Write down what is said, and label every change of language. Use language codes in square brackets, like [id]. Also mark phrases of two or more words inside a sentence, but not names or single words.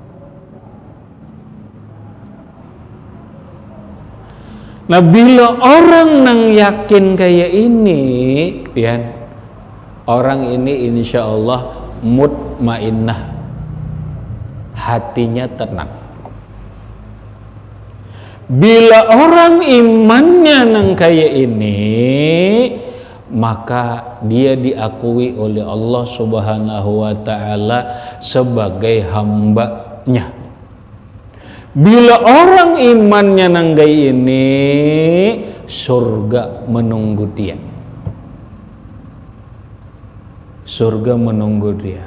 [bjn] Nah bila orang nang yakin kayak ini, pian, orang ini [ar] إن شاء الله [bjn] mutmainnah, hatinya tenang. Bila orang imannya nang kayak ini, maka dia diakui oleh Allah [ar] سبحانه وتعالى [bjn] sebagai hambanya. Bila orang imannya nanggai ini, surga menunggu dia. Surga menunggu dia.